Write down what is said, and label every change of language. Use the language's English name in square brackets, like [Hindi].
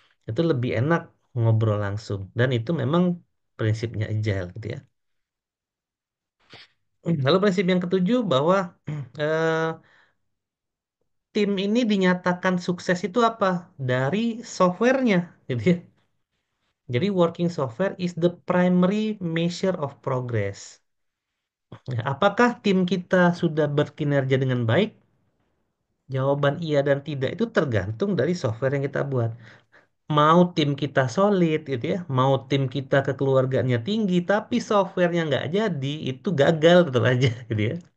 [Indonesian] Itu lebih enak ngobrol langsung dan itu memang prinsipnya agile gitu ya. Lalu prinsip yang ketujuh bahwa eh, tim ini dinyatakan sukses itu apa? Dari softwarenya, gitu ya. [English] Jadi working software is the primary measure of progress. [Indonesian] Ya, apakah tim kita sudah berkinerja dengan baik? Jawaban iya dan tidak itu tergantung dari software yang kita buat. Mau tim kita solid, gitu ya. Mau tim kita kekeluargaannya tinggi, tapi softwarenya nggak jadi, itu gagal tetap aja, gitu ya.